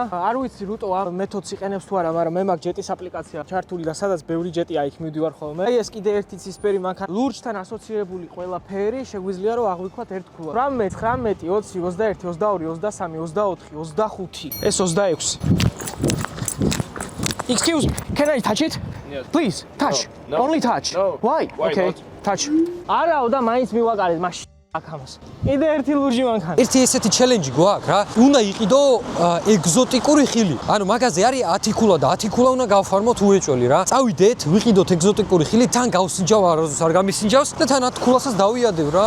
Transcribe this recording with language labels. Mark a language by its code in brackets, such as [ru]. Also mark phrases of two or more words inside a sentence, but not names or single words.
[ka] არ ვიცი რუტო ამ მეთოდს იყენებს თუ არა, მაგრამ მე მაქვს ჯეტის აპლიკაცია ჩართული და სადაც ბევრი ჯეტია, იქ მივდივარ ხოლმე. აი ეს კიდე ერთი ცისფერი მანქანა. ლურჯთან ასოცირებული ყველაფერი შეგვიძლია რომ აღვიქვათ ერთ ქულას. 18, 19, 20, 21, 22, 23, 24, 25. ეს 26. [en] Excuse me, can I touch it? Yes. Please, touch. No. Only touch. No. Why? Okay, not? touch. [ka] არაო და მაინც მივაყარეთ მაშინ აქამას. კიდე ერთი ლურჯი მანქანა. ერთი ესეთი ჩელენჯი გვაქვს რა. უნდა იყიდო ეგზოტიკური ხილი. ანუ მაგაზე არის 10 ქულა და 10 ქულა უნდა გავფარმოთ უეჭველი რა. წავიდეთ, ვიყიდოთ ეგზოტიკური ხილი, თან გავსინჯავ არაზუსტ არ გამისინჯავს და თან 10 ქულასაც დავიადებ რა.